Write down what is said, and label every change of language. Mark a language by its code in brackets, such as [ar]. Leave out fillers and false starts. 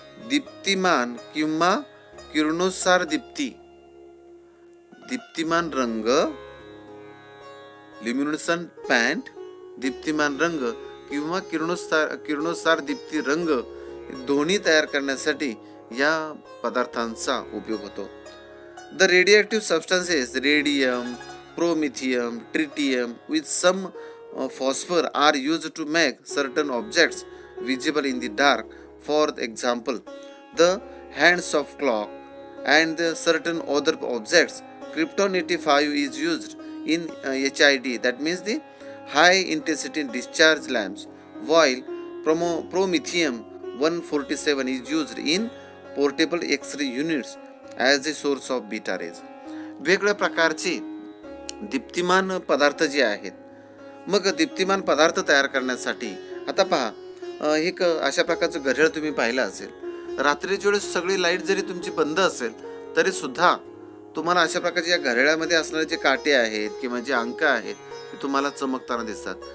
[mr] दीप्तिमान किंवा किरणोत्सार दीप्ती, दीप्तिमान रंग ल्युमिनेसन पॅन्ट, दीप्तिमान रंग किंवा किरणोत्सार दीप्ती रंग दोन्ही तयार करण्यासाठी या पदार्थांचा उपयोग होतो. [en] The radioactive substances radium, promethium, tritium with some phosphor are used to make certain objects visible in the dark. For example, the hands of clock and certain other objects. Krypton 85 is used in HID, that means the high intensity discharge lamps, while promethium 147 is used in portable X-ray units as the source of beta rays. [mr] वेगवेगळ्या प्रकारचे दीप्तिमान पदार्थ जे आहेत. मग दीप्तिमान पदार्थ तयार करण्यासाठी आता पहा, एक अशा प्रकारचं घड्याळ तुम्ही पाहिलं असेल. रात्रीच्या वेळेस सगळी लाईट जरी तुमची बंद असेल तरी सुद्धा तुम्हाला अशा प्रकारचे या घड्याळामध्ये असणारे जे काटे आहेत किंवा जे अंक आहेत ते तुम्हाला चमकताना दिसतात.